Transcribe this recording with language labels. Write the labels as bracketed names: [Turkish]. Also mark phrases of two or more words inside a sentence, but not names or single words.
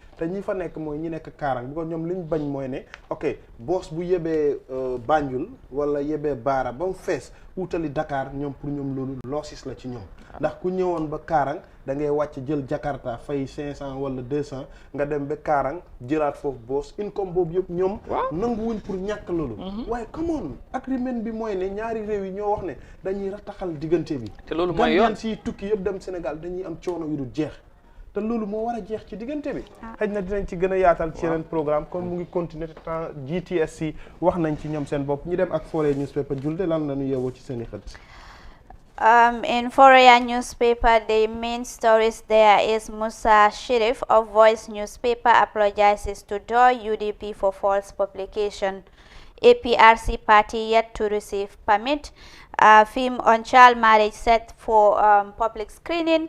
[Wolof] te ñi fa nekk mooy ñi nekk Karang bi ko ñoom li ñu bañ mooy ne ok boos bu yebee Banjul wala yebee Baara ba mu fees wutali Dakar ñoom pour ñoom loolu loosis la ci ñoom ndax ku ñëwoon ba Karang da ngay wàcc jël Jakarta fay 500 wala 200 nga dem ba Karang jëlaat foofu boos income boobu yëpp ñoom nanguwuñ pour ñàkk loolu waaye [English] come on agreement [Wolof] bi mooy ne ñaari réew yi ñoo wax ne dañuy rataxal diggante bi te loolu mooy yoon si tukki yëpp dem Sénégal dañuy am coono yu dul jeex te loolu moo war a jeex ci diggante bi xëy na dinañ ci gën a yaatal ci yeneen programme comme mu ngi continuer temps GTSC wax nañ ci ñoom seen bopp ñu dem ak Foroyaa newspaper julde lan la ñu yeewoo ci seen i xët [English] In Foroyaa newspaper, the main stories there is Musa Sharif of Voice newspaper apologizes to DOR UDP for false publication. APRC party yet to receive permit. Film on child marriage set for public screening.